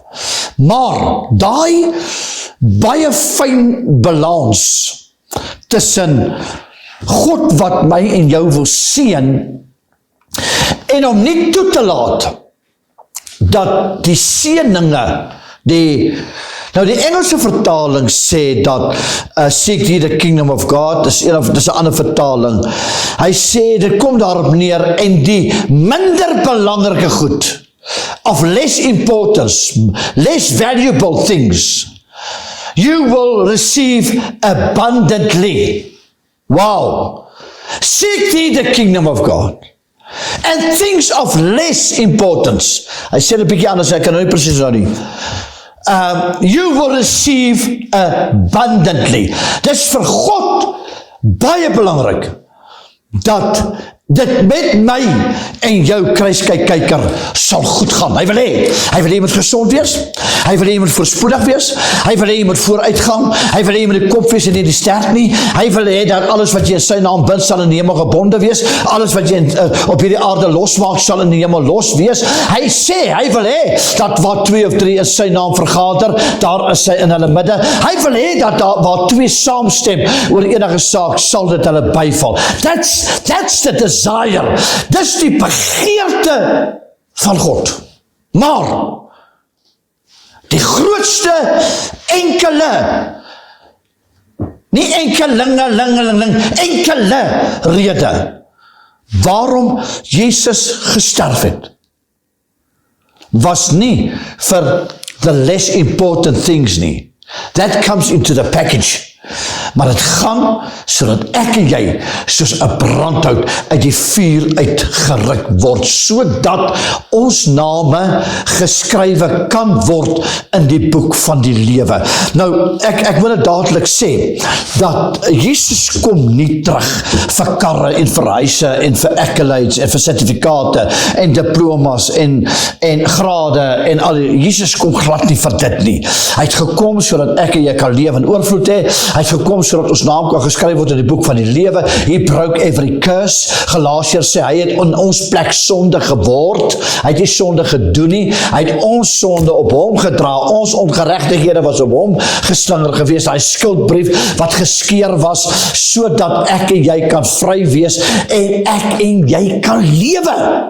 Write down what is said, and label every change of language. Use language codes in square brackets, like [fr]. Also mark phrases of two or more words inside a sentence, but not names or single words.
[af] Maar daai baie fyn balans tussen God wat my en jou wil seën en om nie toe te laat dat die seëninge, die Engelse vertaling sê dat [en] seek ye the kingdom of God, [af] dis 'n ander vertaling. Hy sê dit kom daarop neer en die minder belangrike goed [en] of less importance, less valuable things, you will receive abundantly. [af] Wow. [en] Seek ye the kingdom of God. And things of less importance. [af] Hy sê 'n bietjie anders, ek kan nou nie presies nou nie. [en] You will receive abundantly. [af] Dis vir God baie belangrik dat dit met my en jou kruiskykker sal goed gaan. Hy wil hê jy moet gesond wees, hy wil hê jy moet voorspoedig wees, hy wil hê jy moet vooruitgang, hy wil hê jy moet die kop wees en nie die stert nie, hy wil hê dat alles wat jy in sy naam bind sal in die hemel gebonde wees, alles wat jy op hierdie aarde losmaak sal in die hemel los wees. Hy sê, hy wil hê dat waar 2 of 3 in sy naam vergader, daar is hy in hulle midde. Hy wil hê dat daar waar 2 saamstem oor enige saak, sal dit hulle byval. [en] That's the desire. [af] Dis die begeerte van God. Maar die grootste nie enkele rede waarom Jesus gesterf het, was nie vir [en] the less important things [af] nie. [en] That comes into the package. [af] Maar dit gaan sodat ek en jy soos 'n brandhout uit die vuur uitgeruk word, sodat ons name geskrywe kan word in die boek van die lewe. Nou, ek wil dit dadelik sê, dat Jesus kom nie terug vir karre en vir huise en vir accolades en vir sertifikate en diplomas en grade en al die. Jesus kom glad nie vir dit nie. Hy het gekom sodat ek en jy kan lewe in oorvloed hê. Hy het gekom sodat ons naam kan geskryf word in die boek van die lewe. [en] He broke every curse. [af] Galasiërs sê, hy het in ons plek sonde geword. Hy het nie sonde gedoen nie. Hy het ons sonde op hom gedra. Ons ongeregtighede was op hom geslinger gewees. Hy skuldbrief wat geskeur was, sodat ek en jy kan vry wees en ek en jy kan lewe.